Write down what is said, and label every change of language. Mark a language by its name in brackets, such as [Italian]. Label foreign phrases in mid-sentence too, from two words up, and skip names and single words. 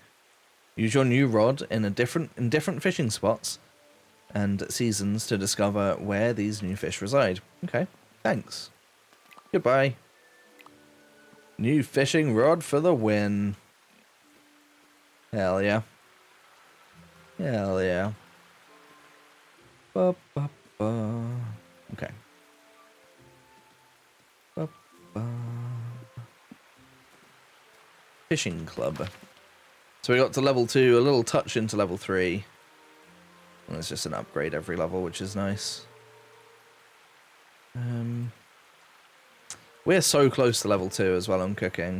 [English] Use your new rod in different fishing spots and seasons to discover where these new fish reside. Okay, thanks. Goodbye. New fishing rod for the win. Hell yeah. Hell yeah. Ba, ba, ba. Okay. Ba, ba. Fishing club. So we got to level 2, a little touch into level 3. And it's just an upgrade every level, which is nice. We're so close to level 2 as well on cooking.